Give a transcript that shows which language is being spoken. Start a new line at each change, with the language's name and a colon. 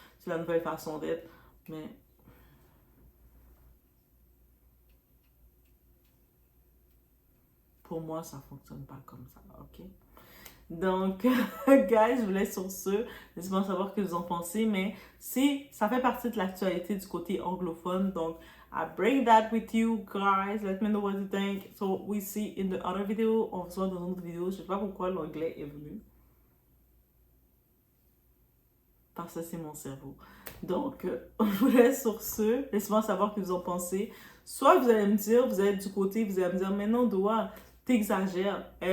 French: C'est la nouvelle façon d'être. Mais pour moi, ça fonctionne pas comme ça. OK? Donc, guys, je vous laisse sur ce. Laissez-moi savoir ce que vous en pensez. Mais ça fait partie de l'actualité du côté anglophone.
English: Donc, I bring that with you guys. Let me know what you think. So we see in the other video.
French: On se voit dans une autre vidéo. Je sais pas pourquoi l'anglais est venu. Parce que c'est mon cerveau. Donc, je vous laisse sur ce. Laissez-moi savoir ce que vous en pensez. Soit vous allez me dire, vous êtes du côté, vous allez me dire, mais non, Doa, t'exagères.